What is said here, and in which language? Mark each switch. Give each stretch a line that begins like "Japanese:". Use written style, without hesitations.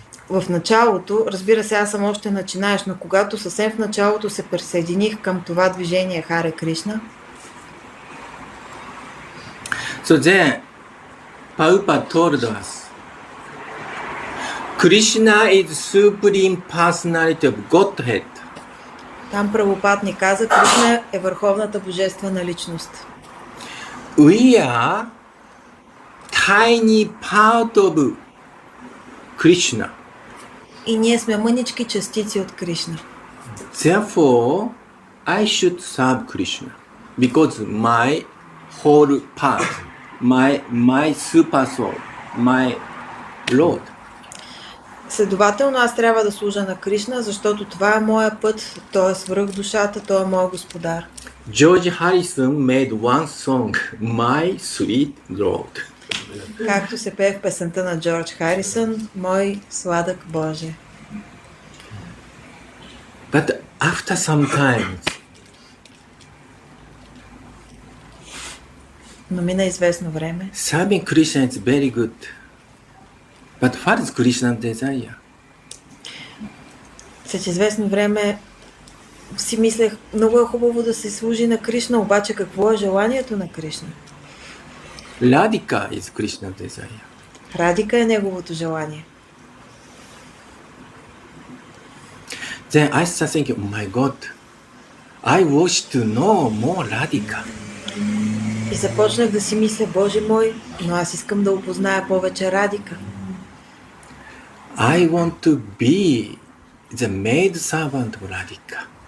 Bulgarian: В началото, разбира се, аз съм още начинаеш, но когато съвсем в началото се присъединих към това движение Харе Кришна,
English: so then, Prabhupada told us, Krishna is supreme personality of Godhead.
Bulgarian: там Прабхупад ни каза, Кришна е върховната божествена личност.
English: We are tiny part of Krishna.
Bulgarian: И ние сме мънички частици от Кришна.
English: Therefore, I should serve Krishna because my whole part, my super soul, my Lord.
Bulgarian: Следователно аз трябва да служа на Кришна, защото това е моя път, той е свръх душата, той е моят господар.
English: George Harrison made one song, My Sweet Lord.
Bulgarian: Както се пее в песента на Джордж Харисън, мой сладък Боже.
English: But after some time,
Bulgarian: Но мина известно време.
English: serving Krishna is very good. But what is Krishna's desire?
Bulgarian: След известно време си мислех, много е хубаво да се служи на Кришна, обаче какво е желанието на Кришна?
English: Radhika is Krishna's desire.
Bulgarian: Радика е неговото желание.
English: Then I started thinking, oh my God, I wish to know more Radhika.
Bulgarian: И започнах да си мисля, Боже мой, но аз искам да опозная повече Радика.
English: I want to be the maid servant of Radhika.